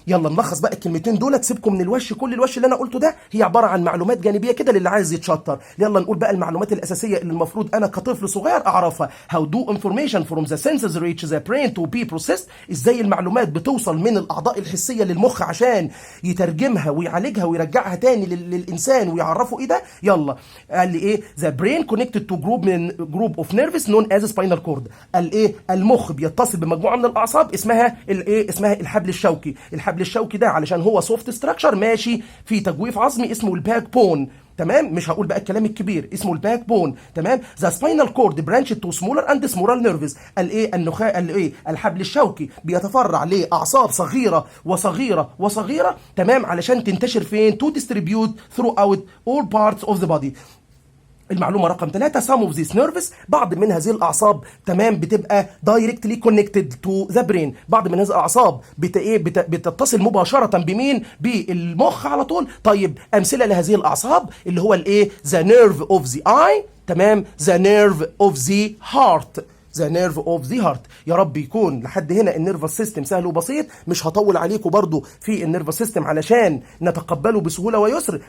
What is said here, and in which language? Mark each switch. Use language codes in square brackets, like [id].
[ar] يلا نلخص بقى الكلمتين دول، سيبكم من الوش. كل الوش اللي انا قلته ده هي عباره عن معلومات جانبيه كده للي عايز يتشطر. يلا نقول بقى المعلومات الاساسيه اللي المفروض انا كطفل صغير اعرفها. [en] How do information from the senses reach the brain to be processed؟ [ar] ازاي المعلومات بتوصل من الاعضاء الحسيه للمخ عشان يترجمها ويعالجها ويرجعها تاني للانسان ويعرفه ايه ده. يلا قال لي ايه، [en] the brain connected to group of nerves known as spinal cord. [ar] قال ايه، المخ بيتصل بمجموعه من الاعصاب اسمها الايه، اسمها الحبل الشوكي. الحبل الشوكي ده علشان هو سوفت ستراكشر ماشي في تجويف عظمي اسمه الباك بون، تمام. مش هقول بقى الكلام الكبير، اسمه الباك بون، تمام. [en] The spinal cord branch to smaller and smaller nerves. [ar] قال ايه، النخاع، قال ايه، الحبل الشوكي بيتفرع لاعصاب صغيره وصغيره وصغيره، تمام، علشان تنتشر فين، [en] To distribute throughout all parts of the body. [ar] المعلومه رقم 3، [en] some of these nerves، [ar] بعض من هذه الاعصاب، [en] تمام، بتبقى directly connected to the brain. [ar] بعض من هذه الاعصاب بتتصل مباشره بمين، بالمخ على طول. طيب امثله لهذه الاعصاب اللي هو الايه، [en] the nerve of the eye، تمام، the nerve of the heart، the nerve of the heart. [ar] يا رب يكون لحد هنا النيرفس سيستم سهل وبسيط. مش هطول عليكم برضو في النيرفس سيستم علشان نتقبله بسهوله ويسر.